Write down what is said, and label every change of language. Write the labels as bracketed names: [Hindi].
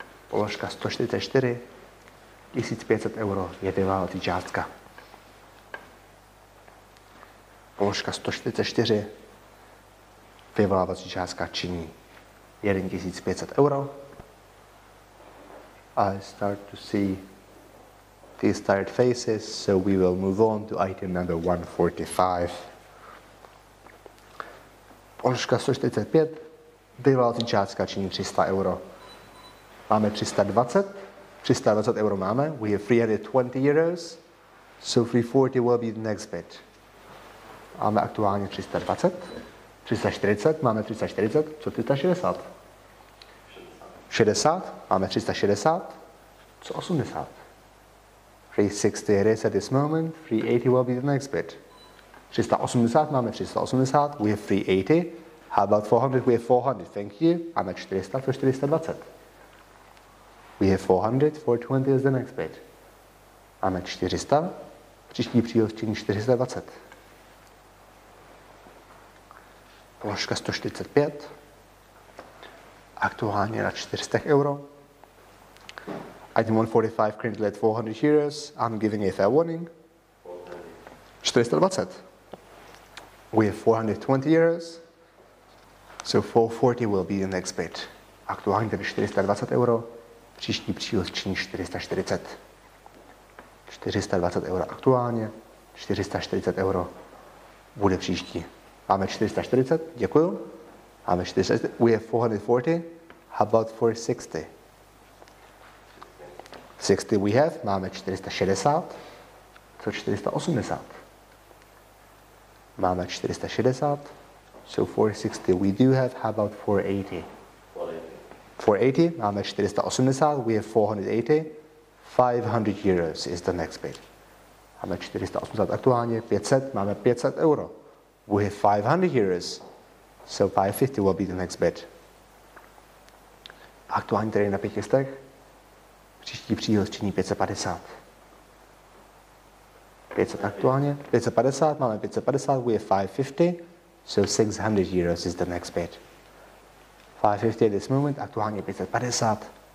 [Czech] Položka 144, 1500 euro je vyvolávací částka. Položka 144, vyvolávací částka činí 1500 euro. [English] I start to see these tired faces, so we will move on to item number 145. [Czech] Položka 145, vyvolávací částka činí 300 euro. Máme 320 euro máme, [English] we have 320 euros, so 340 will be the next bid. [Czech] Máme aktuálně 320, 340, máme 340, co 360? 60, máme 360, co 80? [English] 360 it is at this moment, 380 will be the next bid. 380, [Czech] máme 380, [English] we have 380. How about 400? We have 400, thank you. [Czech] Máme 400 [English] for 420. We have 400, 420 is the next bid. [Czech] Máme 400, příští příhoz činí 420. Položka 145, aktuálně na 400 euro. [English] Item 145, currently at 400 euros. I'm giving a fair warning. 420. We have 420 euros. So 440 will be the next bid. [Czech] Aktuálně tedy 420 euro. Příští příhoz činí 440. 420 euro aktuálně. 440 euro bude příští. Máme 440, děkuju. Máme 440, [English] we have 440. How about 460? 60 we have, [Czech] máme 460. Co 480? Máme 460. [English] So 460 we do have, how about 480? 480, [Czech] máme 480, [English] we have 480. 500 euros is the next bid. [Czech] Máme 480 aktuálně, 500, máme 500 euro. [English] We have 500 euros, so 550 will be the next bid. [Czech] Aktuálně tedy na 500, příští příhoz činí 550. 500 aktuálně, 550, máme 550, [English] we have 550. So 600 euros is the next bid. 550 at this moment, [Czech] aktuálně 550.